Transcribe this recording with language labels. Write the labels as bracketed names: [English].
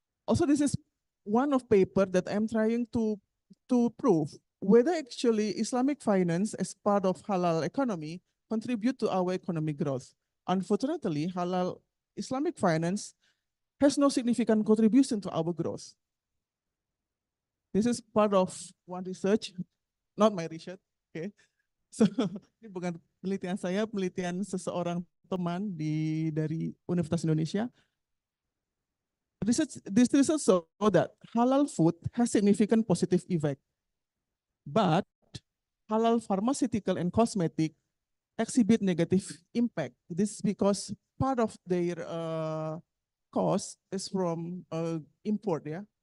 [English] Also, this is one of paper that I'm trying to prove whether actually Islamic finance as part of halal economy contribute to our economic growth. Unfortunately, halal Islamic finance has no significant contribution to our growth. This is part of one research, not my research. [Indonesian] Okay, so ini bukan penelitian saya, penelitian seseorang teman dari Universitas Indonesia. [English] This research show that halal food has significant positive effect, but halal pharmaceutical and cosmetic exhibit negative impact. This is because part of their cost is from import, yeah.